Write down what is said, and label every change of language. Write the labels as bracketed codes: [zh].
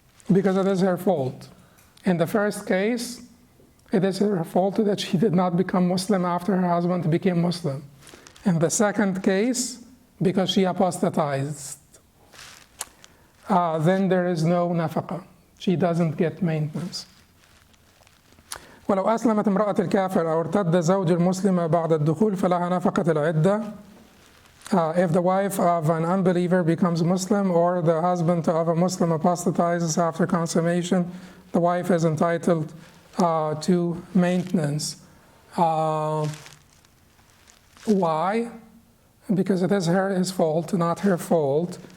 [en] Because it is her fault. In the first case, it is her fault that she did not become Muslim after her husband became Muslim. In the second case, because she apostatized, then there is no nafaka. She doesn't get maintenance. [ar] ولو أسلمت امرأة الكافر أو ارتد زوج المسلم بعد الدخول فلها نفقة العدة. [en] If the wife of an unbeliever becomes Muslim or the husband of a Muslim apostatizes after consummation, the wife is entitled to maintenance. Why? Because it is his fault, not her fault.